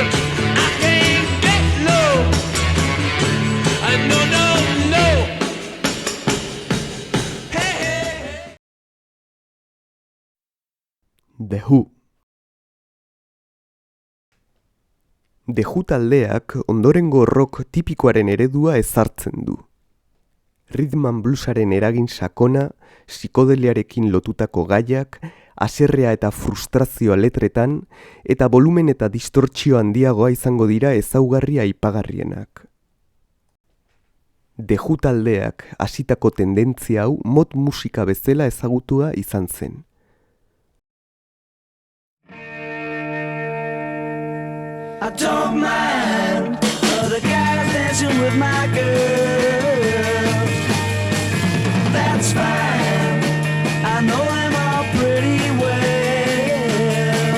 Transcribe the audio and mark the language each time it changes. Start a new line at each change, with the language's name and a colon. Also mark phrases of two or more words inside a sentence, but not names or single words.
English: I can't get no. No, no, no. Hey, hey, hey.
Basque: The Who. The Who taldeak ondorengo rock tipikoaren eredua ezartzen du.
English: Rhythm and bluesaren
Basque: eragin sakona, psikodeliarekin lotutako gaiak, haserrea eta frustrazioa letretan, eta volumen eta distortsio handiagoa izango dira ezaugarri aipagarrienak. The Who taldeak hasitako tendentzia hau mod musika bezala ezagutua izan zen.
English: I don't mind other guys dancing with my girl. That's fine. I know them all pretty well.